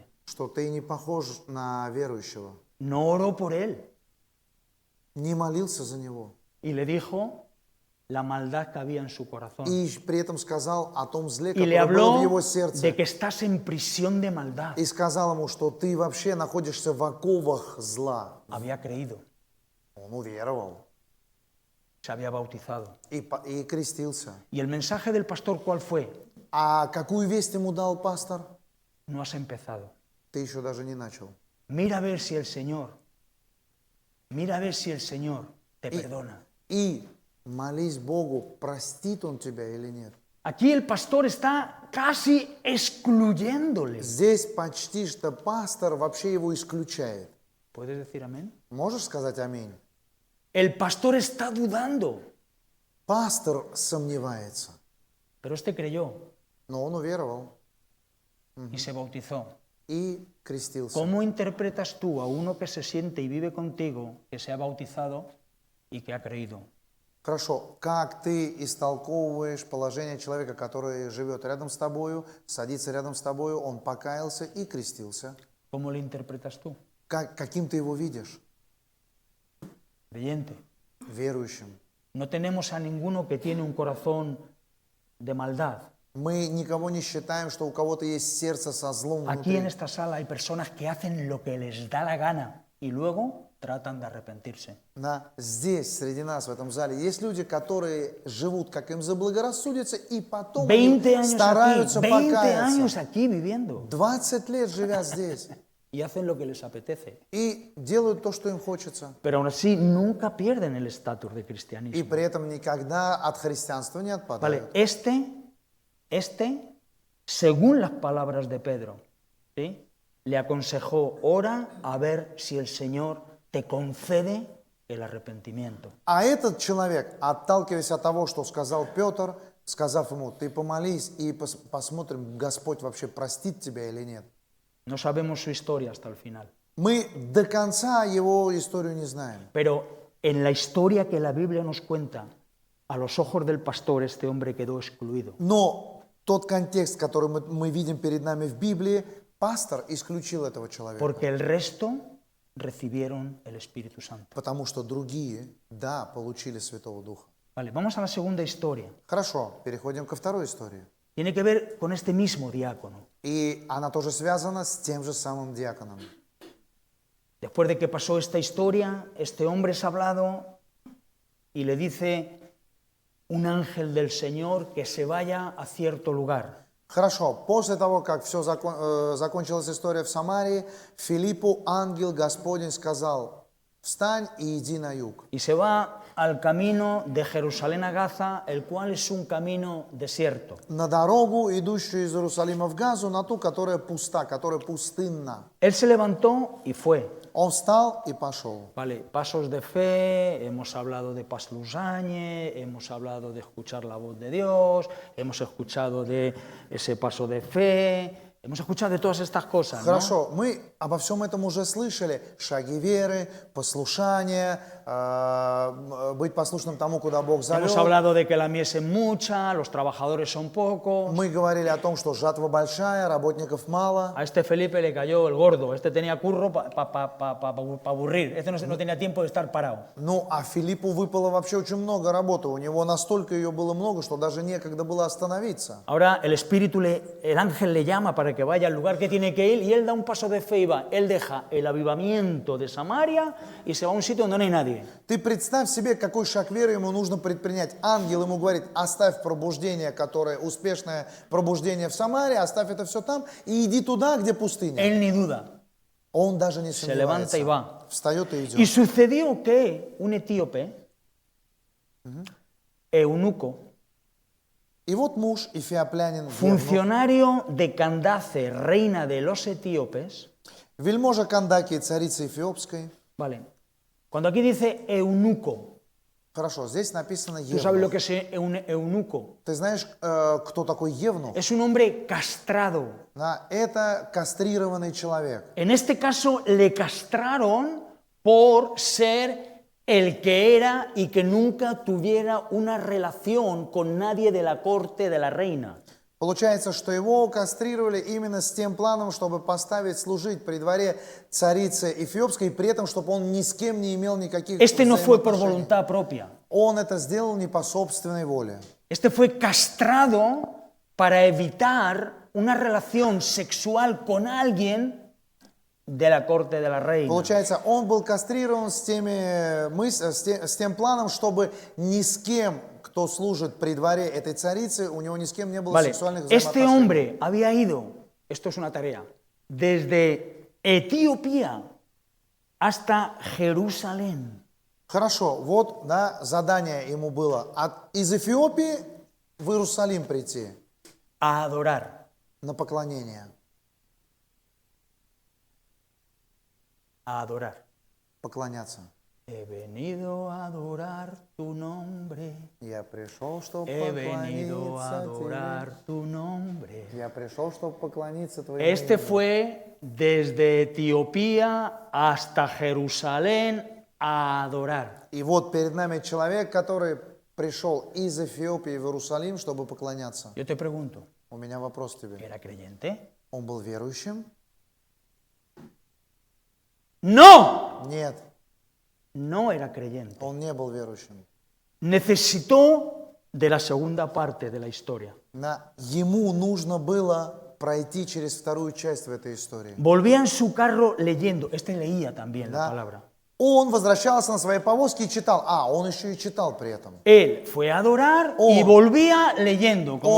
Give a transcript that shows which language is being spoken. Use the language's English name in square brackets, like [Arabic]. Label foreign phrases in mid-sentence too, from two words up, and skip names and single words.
[Russian] Что ты не похож на верующего. [Spanish] No oró por él. [Russian] Не молился за него. [Spanish] Y le dijo la maldad que había en su corazón. [Russian] И при этом сказал о том зле, [Spanish] Y le [Russian] которое было в [Spanish] habló [Russian] его сердце. [Spanish] de que estás en prisión de maldad. [Russian] И сказал ему, что ты вообще находишься в оковах зла. [Spanish] Había creído, [Russian] Он уверовал [Spanish] se había bautizado. [Russian] и крестился. [Spanish] ¿Y el mensaje del pastor cuál fue? [Russian] А какую весть ему дал пастор? [Spanish] No has empezado. [Russian] Ты еще даже не начал. [Spanish] Mira a ver si el Señor te perdona. [Russian] И молись Богу, простит Он тебя или нет. [Spanish] Aquí el pastor está casi excluyéndole. [Russian] Здесь почти что пастор вообще его исключает. [Spanish] ¿Puedes decir amén? [Russian] Можешь сказать аминь? [Spanish] El pastor está dudando, [Russian] Пастор сомневается, [Spanish] pero este creyó [Russian] но он уверовал [Spanish] y se bautizó. [Russian] и крестился. [Spanish] ¿Cómo interpretas tú a uno que se siente y vive contigo, que se ha bautizado y que ha creído? [Russian] Хорошо, как ты истолковываешь положение человека, который живет рядом с тобою, садится рядом с тобою, он покаялся и крестился? [Spanish] ¿Cómo lo interpretas tú? [Russian] Каким ты его видишь? [Spanish] Creyente. [Russian] Верующим. [Spanish] No tenemos a ninguno que tiene un corazón de maldad. [Russian] Мы никого не считаем, что у кого-то есть сердце со злом [Spanish] Aquí en [Russian] внутри. [Spanish] esta sala hay personas que hacen lo que les da la gana y luego tratan de arrepentirse. [Russian] Да, здесь, среди нас, в этом зале, есть люди, которые живут, как им заблагорассудится, и потом [Spanish] 20 [Russian] они [Spanish] años [Russian] стараются [Spanish] aquí, 20 [Russian] покаяться. [Spanish] años aquí viviendo. [Russian] 20 лет живя здесь. [Spanish] y hacen lo que les apetece. [Russian] и делают то, что им хочется. [Spanish] Pero aún así nunca pierden el estatus de [Russian] И [Spanish] cristianismo. [Russian] при этом никогда от христианства не [Spanish] Vale, [Russian] отпадают. [Spanish] según las palabras de Pedro, ¿sí? Le aconsejó, ora a ver si el Señor te concede el arrepentimiento. [Russian] А этот человек, отталкиваясь от того, что сказал Петр, сказав ему, ты помолись и посмотрим, Господь вообще простит тебя или нет. [Spanish] No sabemos su historia hasta el final. [Russian] Мы до конца его историю не знаем. [Spanish] Pero en la historia que la Biblia nos cuenta, a los ojos del pastor este hombre quedó excluido. [Russian] Но тот контекст, который мы видим перед нами в Библии, пастор исключил этого человека. [Spanish] Porque el resto recibieron el Espíritu Santo. [Russian] Потому что другие, да, получили Святого Духа. [Spanish] Vale, vamos a la segunda historia. [Russian] Хорошо, переходим ко второй истории. [Spanish] Tiene que ver con este mismo diácono. [Russian] И она тоже связана с тем же самым диаконом. [Spanish] Después de que pasó esta historia, este hombre es hablado y le dice un ángel del Señor que se vaya a cierto lugar. [Russian] Хорошо, после того, как все закончилась история в Самарии, Филиппу ангел Господень сказал, встань и иди на юг. [Spanish] Y se va al camino de Jerusalén a Gaza, el cual es un camino desierto. [Russian] На дорогу, идущую из Иерусалима в Газу, на ту, которая пуста, которая пустынна. [Spanish] Él se levantó y fue. [Russian] Он встал и пошел. [Spanish] Vale, pasos de fe, hemos hablado de paslusañe, hemos hablado de escuchar la voz de Dios, hemos escuchado de ese paso de fe, hemos escuchado de todas estas cosas, ¿no? [Russian] Хорошо, мы обо всем этом уже слышали. Шаги веры, послушание, быть послушным тому, куда Бог [Spanish] Hemos [Russian] зовет. [Spanish] hablado de que la mies es mucha, los trabajadores son pocos. [Russian] Мы говорили о том, что жатва большая, работников мало. [Spanish] A este Felipe le cayó el gordo, este tenía curro para aburrir, este no tenía tiempo de estar parado. [Russian] Ну, а Филиппу выпало вообще очень много работы. У него настолько ее было много, что даже некогда было остановиться. [Spanish] Ahora el ángel le llama para que vaya al lugar que tiene que ir y él da un paso de fe y va. Él deja el avivamiento de Samaria y se va a un sitio donde no hay nadie. [Russian] Ты представь себе, какой шаг веры ему нужно предпринять. Ангел ему говорит, оставь пробуждение, которое успешное пробуждение в Самаре, оставь это все там и иди туда, где пустыня. [Spanish] Él ni duda. [Russian] Он даже не [Spanish] Se levanta y va. [Russian] сомневается. Встает и [Spanish] Y [Russian] идет. [Spanish] sucedió que un etíope, eunuco, [Russian] И вот муж, эфиоплянин, Евнух, [Spanish] funcionario de Candace, reina de los etíopes, [Russian] вельможа Кандаки, царица Эфиопской. [Spanish] vale. Cuando aquí dice eunuco, [Russian] Хорошо, здесь написано [Spanish] ¿tú sabes lo [Russian] Евнух. [Spanish] que es un eunuco? [Russian] Ты знаешь, кто такой Евнух? [Spanish] Es un hombre castrado. [Russian] Да, это кастрированный человек. [Spanish] En este caso le castraron por ser el que era y que nunca tuviera una relación con nadie de la corte de la reina. [Russian] Получается, что его кастрировали именно с тем планом, чтобы поставить служить при дворе царицы Эфиопской, при этом, чтобы он ни с кем не имел никаких [Spanish] Este no fue por [Russian] взаимоотношений. [Spanish] voluntad propia. [Russian] Он это сделал не по собственной воле. [Spanish] Este fue castrado para evitar una relación sexual con alguien de la corte de la reina. [Russian] Получается, он был кастрирован с тем планом, чтобы ни с кем, кто служит при дворе этой царицы, у него ни с кем не было [Spanish] Vale, [Russian] сексуальных [Spanish] este [Russian] взаимоотношений. [Spanish] hombre había ido, esto es una tarea, desde Etiopía hasta Jerusalén. [Russian] Хорошо, вот, да, задание ему было из Эфиопии в Иерусалим прийти [Spanish] A adorar. [Russian] на поклонение, [Spanish] A adorar. [Russian] поклоняться. [Spanish] He venido a adorar tu nombre. [Russian] Я пришел, чтобы [Spanish] He venido a [Russian] поклониться [Spanish] adorar tu nombre. [Russian] тебе. Я пришел, чтобы поклониться твоему [Spanish] Este [Russian] имени. [Spanish] fue desde Etiopía hasta Jerusalén a adorar. [Russian] И вот перед нами человек, который пришел из Эфиопии в Иерусалим, чтобы поклоняться. [Spanish] Yo te pregunto, [Russian] У меня вопрос к тебе. [Spanish] ¿era creyente? [Russian] Он был верующим? [Spanish] No, [Russian] Нет, [Spanish] no era creyente. [Russian] он не был верующим. [Spanish] Necesitó de la segunda parte de la historia. [Russian] Ему нужно было пройти через вторую часть в этой истории. [Spanish] Volvía en su carro leyendo. Este leía también la [Russian] Да. [Spanish] palabra. [Russian] Он возвращался на своей повозке и читал. Он еще и читал при этом. [Spanish] Él fue a adorar y Oh. volvía leyendo, como